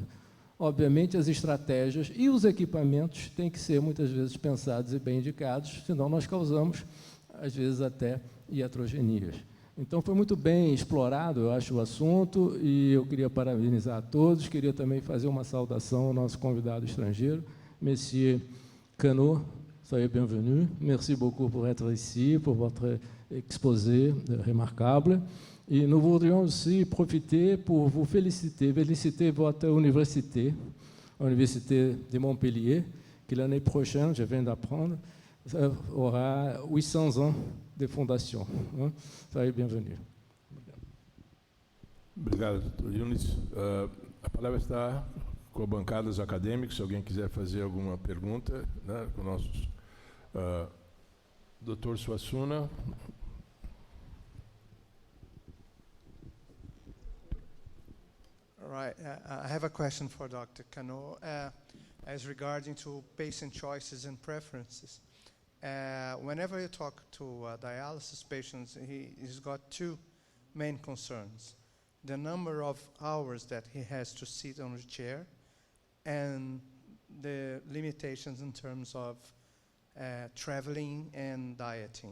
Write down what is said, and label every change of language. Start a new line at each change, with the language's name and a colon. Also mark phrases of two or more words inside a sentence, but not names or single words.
Portuguese: Obviamente, as estratégias e os equipamentos têm que ser, muitas vezes, pensados e bem indicados, senão nós causamos, às vezes, até iatrogenias. Então, foi muito bem explorado, eu acho, o assunto, e eu queria parabenizar a todos, queria também fazer uma saudação ao nosso convidado estrangeiro,
French: Monsieur Canot, soyez bienvenue, merci beaucoup pour être ici, pour votre exposé remarquable. Et nous voudrions aussi profiter pour vous féliciter votre université, l'Université de Montpellier, qui l'année prochaine, je viens d'apprendre, aura 800 ans de fondation. Soyez bienvenue.
Portuguese: Obrigado, Dr. Yunis. A palavra está com a bancada dos acadêmicos, se alguém quiser fazer alguma pergunta, né, com nossos... Dr. Suassuna.
English: All right. I have a question for Dr. Cano as regarding to patient choices and preferences. Whenever you talk to dialysis patients, he's got two main concerns: the number of hours that he has to sit on a chair and the limitations in terms of traveling and dieting.